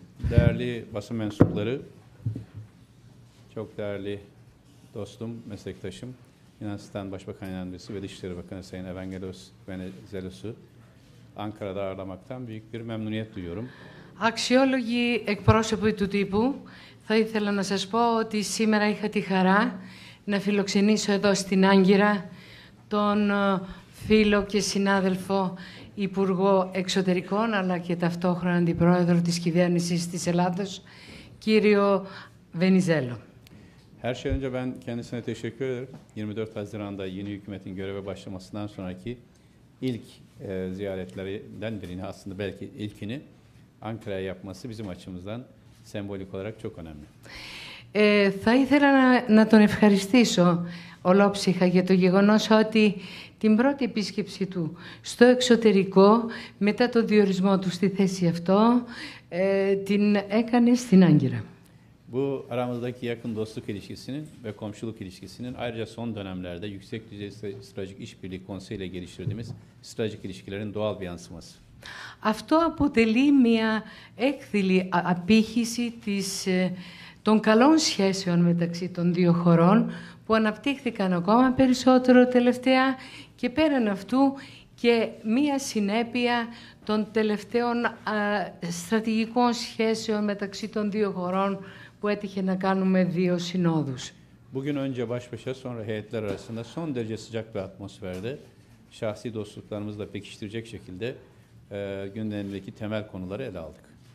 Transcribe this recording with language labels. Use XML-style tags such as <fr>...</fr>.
<tr>Değerli basın mensupları, çok değerli dostum, meslektaşım, Yunanistan Başbakan Yardımcısı ve Dışişleri Bakanı Sayın Evangelos Venizelos'u Ankara'da ağırlamaktan büyük bir memnuniyet duyuyorum.</tr> <el>Αξιόλογοι εκπρόσωποι του τύπου, θα ήθελα να σας πω ότι σήμερα είχα τη χαρά να φιλοξενήσω εδώ στην Άγκυρα τον φίλο και συνάδελφο Υπουργό Εξωτερικών, αλλά και ταυτόχρονα Αντιπρόεδρο της Κυβέρνησης της Ελλάδος, κύριο Βενιζέλο.</el> <tr>Her şeyden önce ben kendisine teşekkür ederim. 24 Haziran'da yeni hükümetin göreve başlamasından sonraki ilk ziyaretlerinden birini, aslında belki ilkini Ankara'ya yapması bizim açımızdan sembolik olarak çok önemli.</tr> <el>Θα ήθελα να τον ευχαριστήσω ολόψυχα για το γεγονός ότι την πρώτη επίσκεψη του στο εξωτερικό, μετά το διορισμό του στη θέση αυτό, την έκανε στην Άγκυρα.</el> <tr>Bu aramızdaki yakın dostluk ilişkisinin ve komşuluk ilişkisinin ayrıca son dönemlerde yüksek düzey stratejik işbirliği konseyi ile geliştirdiğimiz stratejik ilişkilerin doğal bir yansıması.</tr> <el>Αυτό αποτελεί μια έκθηλη απήχηση των καλών σχέσεων μεταξύ των δύο χωρών που αναπτύχθηκαν ακόμα περισσότερο τελευταία και πέραν αυτού και μία συνέπεια των τελευταίων στρατηγικών σχέσεων μεταξύ των δύο χωρών που έτυχε να κάνουμε δύο συνόδους.</el> <tr>Bugün önce baş başa sonra heyetler arasında son derece sıcak bir atmosferde şahsi dostluklarımızı da pekiştirecek şekilde gündemdeki temel konuları ele aldık.</tr>